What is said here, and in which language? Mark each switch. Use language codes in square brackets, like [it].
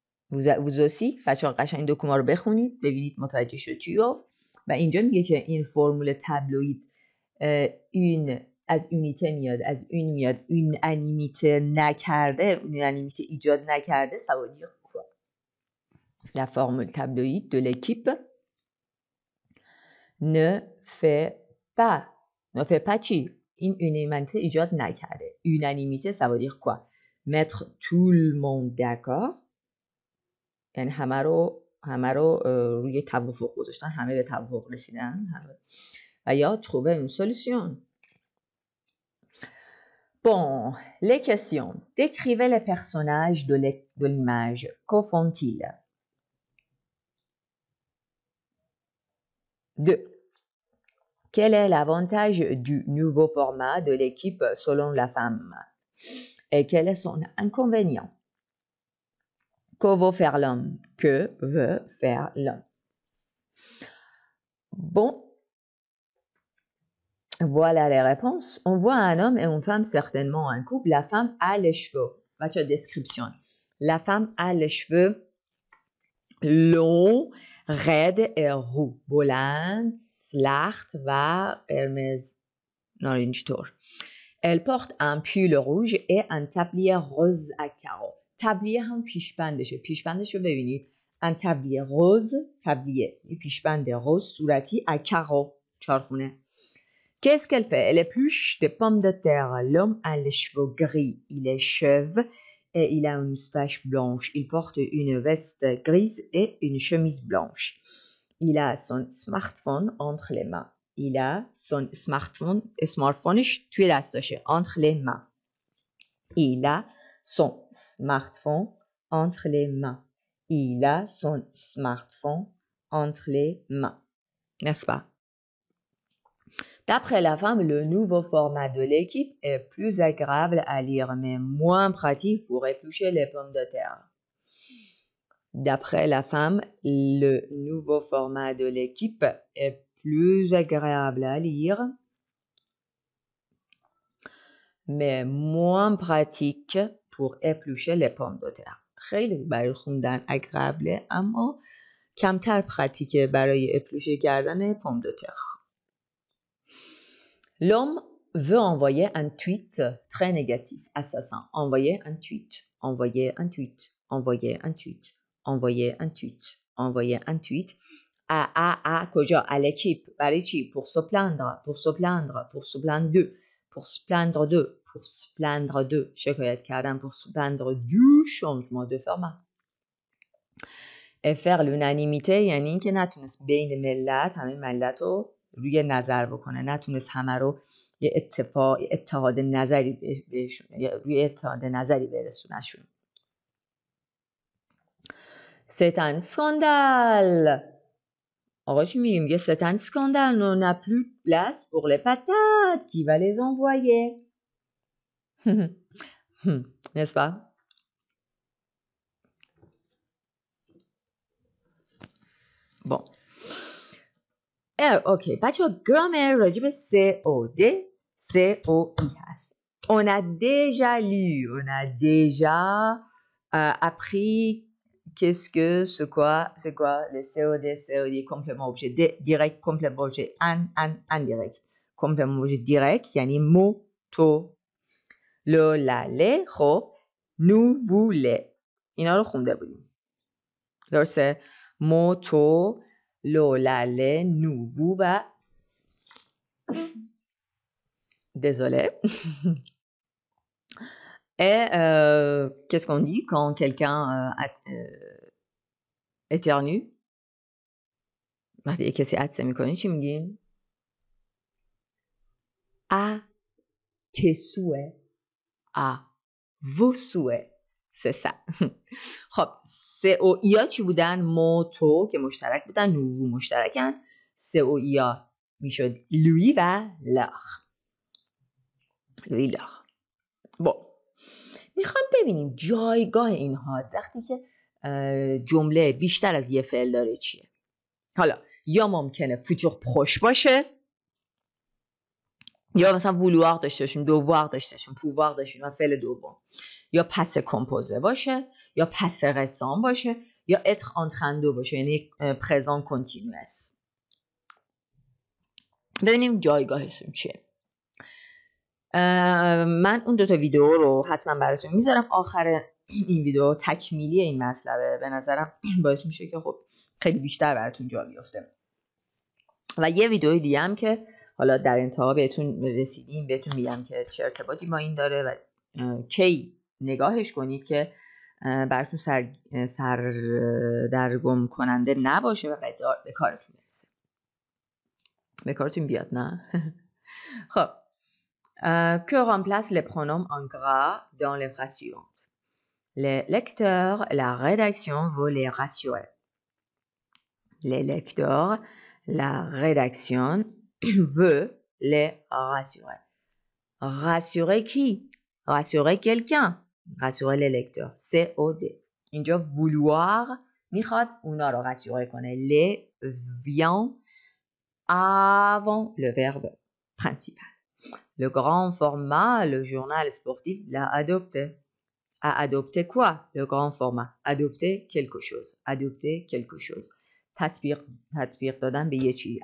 [fr] Vous aussi [fa] بچه‌ها قشنگ دکوما رو بخونید ببینید متوجه شد چی گفت. و اینجا میگه که این فرمول تابلوید این از یونیته میاد، از اون میاد، اون انیمیته نکرده، اون انیمیته ایجاد نکرده. [fr] ça veut dire quoi? La formule tabloïde de l'équipe ne fait pas [fa] چی؟ این [fr] unanimité [fa] ایجاد نکرده. [fr] unanimité ça veut dire quoi? Mettre tout le monde d'accord، [fa] یعنی همه رو روی توافق گذاشتن، همه به توافق رسیدن، همه و یا [fr] trouver une solution. Bon, les questions. Décrivez les personnages de l'image. Que font-ils? 2. Quel est l'avantage du nouveau format de l'équipe selon la femme? Et quel est son inconvénient? Que veut faire l'homme? Que veut faire l'homme? Bon, voilà les réponses. On voit un homme et une femme, certainement un couple. La femme a les cheveux. Votre description. La femme a les cheveux longs, raides et roux. [fa] بلند، سلخت و قرمز نارنج طور. [fr] Elle porte un pull rouge et un tablier rose à carreaux. [fa] تبلیه هم پیشبندشه. پیشبندش رو ببینید. [fr] un tablier rose, تبلیه. [fa] پیشبند روز صورتی [fr] à carreaux. چارخونه. Qu'est-ce qu'elle fait? Elle épluche des pommes de terre. L'homme a les cheveux gris. Il est chauve et il a une moustache blanche. Il porte une veste grise et une chemise blanche. Il a son smartphone entre les mains. Il a son smartphoneش [fa] توی دستشه. [fr] Entre les mains. Il a son smartphone entre les mains. Il a son smartphone entre les mains. N'est-ce pas? D'après la femme, le nouveau format de l'équipe est plus agréable à lire, mais moins pratique pour éplucher les pommes de terre. D'après la femme, le nouveau format de l'équipe est plus agréable à lire, mais moins pratique pour éplucher les pommes de terre. [fa] خیلی برای خوندن agréable اما کمتر پراتیکه برای اپلوشه کردن پوم دو تر. [fr] L'homme veut envoyer un tweet très négatif à sa femme. Envoyer un tweet, envoyer un tweet, envoyer un tweet, envoyer un tweet, envoyer un tweet. À [fa] کجا؟ [fr] À l'équipe. [fa] برای چی؟ [fr] Pour se plaindre, pour se plaindre, pour se plaindre d'eux, pour se plaindre d'eux, pour se plaindre d'eux. [fa] شکایت کردن [fr] pour se plaindre du changement de format. Et faire l'unanimité [fa] یعنی اینکه نتونست بین ملت همه ملت رو روی نظر بکنه، نتونست همه رو یه اتحاد نظری بهشون، روی اتحاد نظری برسونشون. [fr] C'est un scandale. [fa] آقا چی میگیم؟ یه [fr] c'est un scandale. On n'a plus place pour les patates. Qui va les envoyer? N'est-ce pas? Bon. [fa] اوکی بچه ها گرامر راجع به COD COI هست. [fr] On a déjà lu, on a déjà appris qu'est-ce que, c'est quoi les COD, COD, complément objet direct, complément objet indirect. [fa] Complément objet direct یعنی مو تو لو لاله خب نو ووله اینا رو خونده بودیم. درسته؟ مو تو lo, la, le, nous, vous, va. [fr] Désolé. Et qu'est-ce qu'on dit quand quelqu'un éternue? [fa] وقتی کسی عطسه میکنه چی میگیم؟ [fr] À tes souhaits. À vos souhaits. C'est ça. [fa] خب COI چی بودن؟ مو تو که مشترک بودن، نو مشترکن. COI میشد lui و leur. [fr] lui leur. bon. [fa] میخوام ببینیم جایگاه اینها وقتی که جمله بیشتر از یه فعل داره چیه. حالا یا ممکنه فوتور پروش باشه یا مثلا وولوار داشته باشیم، دووار داشته باشیم، پووار داشته باشیم و فعل دوم، یا پس کمپوزه باشه یا پس رسان باشه یا اتر آنترندو باشه یعنی پرزان کنتینوس. ببینیم جایگاهشون چیه. من اون دوتا ویدیو رو حتما براتون میذارم. آخر این ویدیو تکمیلی این مطلبه. به نظرم باعث میشه که خب خیلی بیشتر براتون جا بیفته. و یه ویدیو دیگه هم که حالا در انتها بهتون رسیدیم بهتون میگم که چه ارتباطی با این داره و کی نگاهش کنید که براتون سردرگم کننده نباشه و به کارتون برسه. به کارتون بیاد نه؟ خب [fr] que remplace les pronoms en gras dans les phrases suivantes. Les lecteurs, la rédaction veut les rassurer. Les lecteurs, la rédaction veut les rassurer. Rassurer qui? Rassurer quelqu'un. Rassurer les lecteurs. COD. [fa] اینجا vouloir میخواد اونا رو rassurer کنه. [fr] Les vient avant le verbe principal. Le grand format, le journal sportif l'a adopté. A adopté quoi? Le grand format. Adopter quelque chose. Adopter quelque chose. [fa] تطبیق دادن به یه چی.